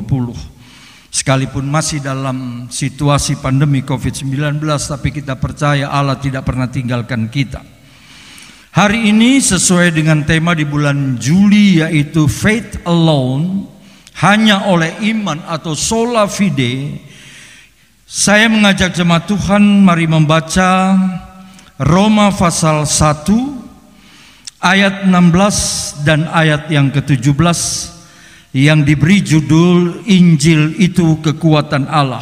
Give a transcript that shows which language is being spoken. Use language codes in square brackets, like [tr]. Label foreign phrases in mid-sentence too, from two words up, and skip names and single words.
[id] Sekalipun masih dalam situasi pandemi COVID-19, tapi kita percaya Allah tidak pernah tinggalkan kita. Hari ini sesuai dengan tema di bulan Juli, yaitu [en] Faith Alone, [id] hanya oleh iman atau [la] sola fide. [id] Saya mengajak jemaat Tuhan, mari membaca Roma pasal 1 ayat 16 dan ayat yang ke-17 yang diberi judul Injil itu kekuatan Allah.